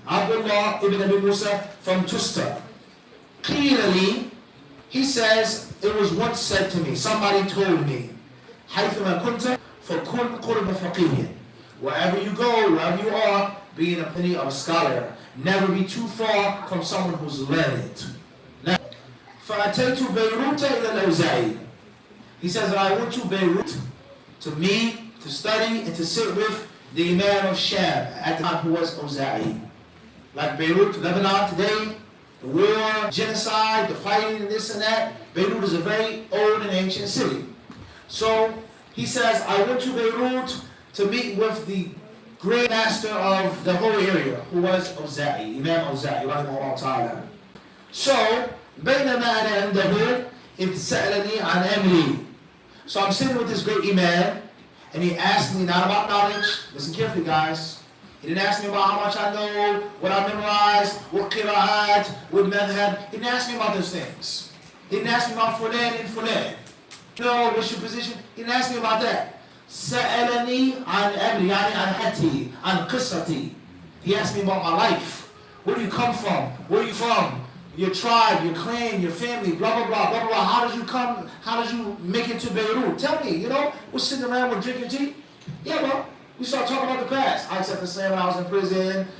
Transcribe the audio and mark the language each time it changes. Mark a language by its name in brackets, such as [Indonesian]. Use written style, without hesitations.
[English] Abdullah ibn Abi Musa from Tusta. Clearly, he says, it was once said to me, somebody told me, [Arabic] حَيْثُمَا كُنْتَ فَكُنْ قُرْبَ فَقِيهٍ. [English] Wherever you go, wherever you are, be in a plenty of a scholar. Never be too far from someone who's learned. [Arabic] Now, فَأَتَيْتُ بَيْرُوتَ إِلَى الْأَوْزَاعِيِّ. [English] He says that I went to Beirut to meet, to study, and to sit with the Imam of Sham at the time, who was Awza'i. Like Beirut, Lebanon today, the war, genocide, the fighting, and this and that. Beirut is a very old and ancient city. So he says, I went to Beirut to meet with the great master of the whole area, who was Awza'i, Imam Awza'i, rahimahullah ta'ala. So, [Arabic] بينما أنا عنده إذ سألني عن أمري. [English] So I'm sitting with this great Imam, and he asked me not about knowledge. Listen carefully, guys. He didn't ask me about how much I know, what I memorized, what qira'at, what madhab. He didn't ask me about those things. He didn't ask me about fulan and fulan. No, what's your position? He didn't ask me about that. [Arabic] سألني عن أمري, يعني عن حياتي, عن قصتي. [English] He asked me about my life. Where do you come from? Where are you from? Your tribe, your clan, your family, blah, blah, blah, blah, blah. How did you come? How did you make it to Beirut? Tell me, we're sitting around, we're drinking tea. Yeah, well, we start talking about the past. I accepted Islam when I was in prison.